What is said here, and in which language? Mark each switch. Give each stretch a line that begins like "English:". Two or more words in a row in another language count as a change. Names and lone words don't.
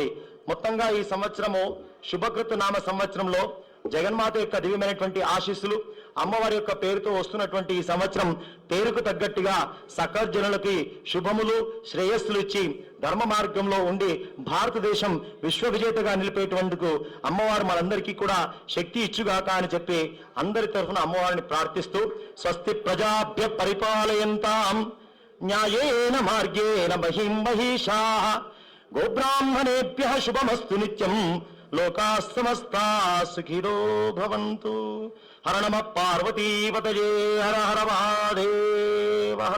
Telugu: మొత్తంగా ఈ సంవత్సరము శుభకృతు నామ సంవత్సరంలో జగన్మాత యొక్క దివ్యమైనటువంటి ఆశీస్సులు, అమ్మవారి యొక్క పేరుతో వస్తున్నటువంటి ఈ సంవత్సరం పేరుకు తగ్గట్టుగా సకల జనులకి శుభములు, శ్రేయస్సులు ఇచ్చి ధర్మ మార్గంలో ఉండి భారతదేశం విశ్వవిజేతగా నిలిపేటువందుకు అమ్మవారు మనందరికీ కూడా శక్తి ఇచ్చుగాక అని చెప్పి అందరి తరఫున అమ్మవారిని ప్రార్థిస్తూ
Sanskrit: స్వస్తి ప్రజాభ్య పరిపాలయంతాం న్యాయేన మార్గేణ మహిం మహిషాః గోబ్రాహ్మణేభ్యః శుభమస్తు నిత్యం లోకాః సమస్తాః సుఖినో భవంతు. హర నమః పార్వతీపతయే హర హర మహాదేవ హర.